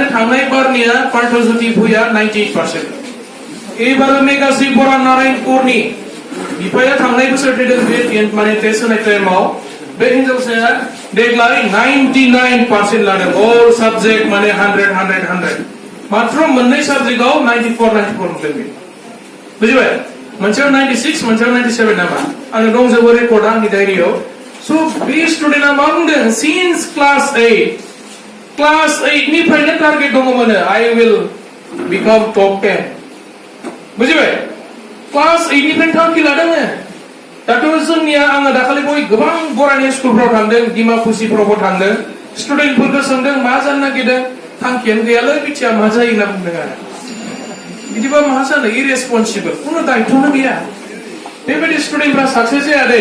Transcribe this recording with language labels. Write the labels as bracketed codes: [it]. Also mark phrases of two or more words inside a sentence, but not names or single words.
[brx] थांनाय बारनिया पार्थज्योति भुइया 98% एबार मेगाश्री बरा नारायणपुरनि बिफाया थांनाय बोसोर थैदों बे माने टेस्ट होनाय टाइमाव बे हिनजावसाया देग्लाय 99% लादों [en] all subject [brx] माने 100 मात्र मोननै साबजेक्टआव 94 मोनदों बे बुजिबाय मोनसेयाव 96 मोनसेयाव 97 नामा आंनो दंजोबो रेकर्डआ आंनि डायरियाव सो बे स्टुडेन्टआ मा बुंदों सिन्स क्लास 8 निफ्रायनो टार्गेट दङमोन [en] I will become top 10 [brx] बुझिबाय क्लास 8 निफ्राय थांखि लादों दाथ' जोंनिया आङो दाखालि गोबां बरानि स्कुलफ्राव थांदों डिमाकुसिफ्रावबो थांदों स्टुडेन्टफोरखौ सोंदों मा जानो नागिरदों थांखियानो गैयालै मिथिया मा जायो होनना बुंदों आरो बिदिबा मा जानो इरेसपन्सिबल कुनु दायित्वनो गैया बेबायदि स्टुडेन्टफ्रा साक्सेस जाया दे